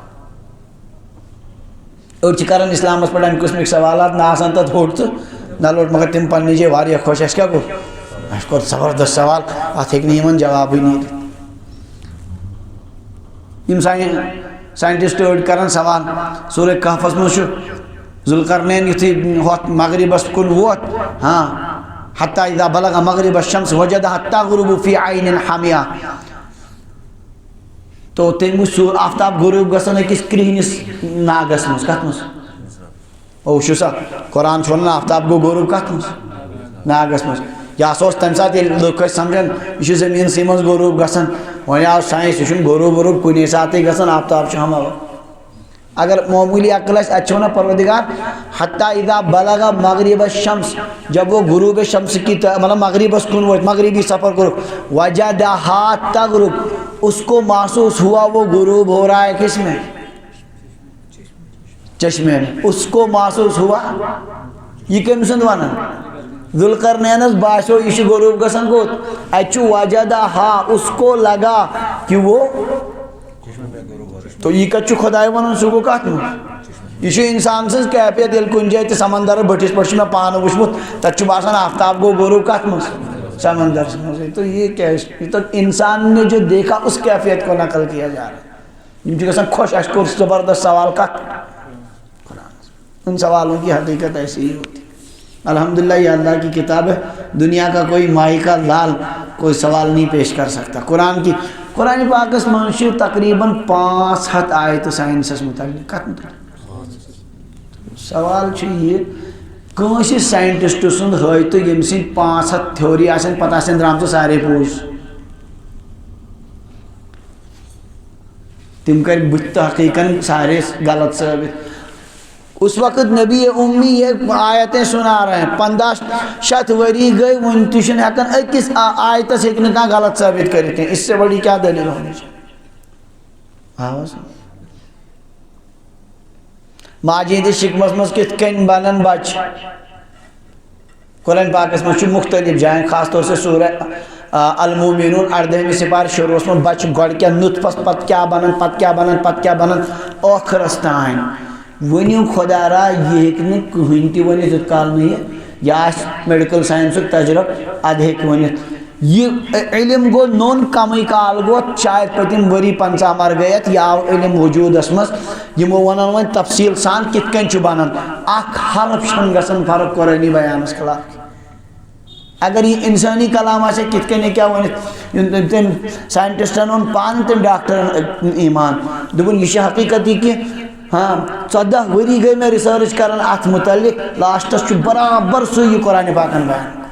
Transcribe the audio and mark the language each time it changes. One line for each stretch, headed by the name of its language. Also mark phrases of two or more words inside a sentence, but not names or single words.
Kashmiri: أڑۍ چھِ کران اسلامس پٮ۪ٹھ امہِ قٕسمٕکۍ سوالات نہ آسان تتھ ہوٚٹ تہٕ نہ لوٚٹ مگر تِم پننہِ جایہِ واریاہ خۄش اَسہِ کیٛاہ کوٚر اَسہِ کوٚر زبردست سوال اتھ ہیٚکہِ نہٕ یِمن جوابٕے نیٖرِتھ یِم ساینٹسٹ أڑۍ کران سوال سورہ کہفس منٛز چھُ ذوالقرنین یُتھُے ہوٚتھ مغربس کُن ووت ہاں
Arabic: حتیٰ اذا بلغ مغرب الشمس وجدها تغرب في عین حامیا
Kashmiri: تو تٔمۍ وٕچھ سُہ آفتاب غروب گژھان أکِس کرٛہنِس ناگس منٛز کتھ منٛز او وٕچھِو سا قرآن چھُ ونان آفتاب گوٚو غروب کتھ منٛز ناگس منٛز یہِ ہسا اوس تمہِ ساتہٕ ییٚلہِ لُکھ ٲسۍ سمجھان یہِ چھُ زٔمیٖنسٕے منٛز غروب گژھان وۄنۍ آو ساینس یہِ چھُنہٕ غروب ورٗوب کُنی ساتہٕ گژھان آفتاب چھُ ہما اگر معموٗلی عقل آسہِ اَتہِ چھُ وَنان پروردِگار
Arabic: حتیٰ اذا بلغ مغرب الشمس
Urdu: جب وہ غروب شمس کی مطلب
Kashmiri: مغربس کن ووت مغربی سفر کوٚرُکھ
Arabic: وجدها تغرب
Urdu: اس کو محسوس ہوا وہ غروب ہو رہا ہے کس میں چشمے میں اس کو محسوس ہوا
Kashmiri: یہ کٔمۍ سُنٛد ونان ذوالقرنینس باسیو یہِ چھُ غروب گژھان کوٚت اَتہِ چھُ وجدها
Urdu: اس کو لگا کہ وہ تو یہ کتھ چھُ خۄداے ونان سُہ گوٚو کتھ منٛز یہ چھُ انسان سٕنٛز کیفیت ییٚلہِ کُنہِ جایہِ تہِ سمندر بٔٹھِس پٮ۪ٹھ چھُ مےٚ پانہٕ وٕچھمُت تتہِ چھُ باسان آفتاب گوٚو غروب کتھ منٛز سمندرس منٛز تو یہ کیا ہے تو انسان نے جو دیکھا اس کیفیت کو نقل کیا جا رہا ہے
Kashmiri: یِم چھِ گژھان خۄش اَسہِ کوٚر زبردست سوال کتھ
Urdu: ان سوالوں کی حقیقت ایسی ہی ہوتی الحمدللہ یہ اللہ کی کتاب ہے دنیا کا کوئی ماہی کا لال کوئی سوال نہیں پیش کر سکتا
Kashmiri: قرآن پاکس منٛز چھِ تقریباً 500 آیتہٕ ساینسس متعلق کتھ متعلق سوال چھُ یہِ کٲنٛسہِ ساینٹسٹ سُنٛد ہٲیتو ییٚمہِ سٕنٛدۍ 500 تھیوری آسن پتہٕ آسن درٛامژٕ سارے پوٚز تِم کَرِ بٕتھِ تحقیٖقن سارے غلط ثٲبت
Urdu: اس وقت نبی امی یہ آیتیں سنا رہے ہیں
Kashmiri: 1500 ؤری گئی وُنہِ تہِ چھُنہٕ ہٮ۪کان أکِس آیتس ہیٚکہِ نہٕ کانٛہہ غلط ثٲبت کٔرِتھ کینٛہہ
Urdu: اس سے بڑی کیا دلیل ہونی چاہیے
Kashmiri: آواز ماجہِ ہِنٛدِس شِکمس منٛز کِتھ کٔنۍ بنن بچہِ قرآن پاکس منٛز چھُ مختلف جاین خاص طور سے سورہ المومنون 18ویں سپارٕ شروعس منٛز بچہِ گۄڈٕ کیٛاہ نُطفس پتہٕ کیٛاہ بنن پتہٕ کیٛاہ بنن پتہٕ کیٛاہ بنن ٲخرس تانۍ ؤنِو خۄدا را یہِ ہیٚکہِ نہٕ کٕہٕنۍ تہِ ؤنِتھ یوٗت کال نہٕ یہِ آسہِ میڈِکل ساینسُک تجرب اَدٕ ہیٚکہِ ؤنِتھ یہ علم گو نوٚن کمٕے کال گوٚو شاید پٔتِم ؤری 50 مر گٔے اَتھ یہِ آو علم وجوٗدس منٛز یِمو وَنن وۄنۍ تفصیٖل سان کِتھ کٔنۍ چھُ بنان اکھ حرف چھنہٕ گژھان فرق قرٲنی بیانس خلاف اگر یہ انسانی کلام آسہِ کِتھ کٔنۍ ہیٚکہِ ہا ؤنِتھ تٔمۍ ساینٹسٹن اوٚن پانہٕ تٔمۍ ڈاکٹرن ایمان دوٚپُن یہِ چھِ حقیٖقت یہِ کہِ ہاں 14 ؤری گٔے مےٚ رِسٲرٕچ کران اتھ متعلق لاسٹس چھُ برابر سُے یہِ قرآنِ پاکن بیان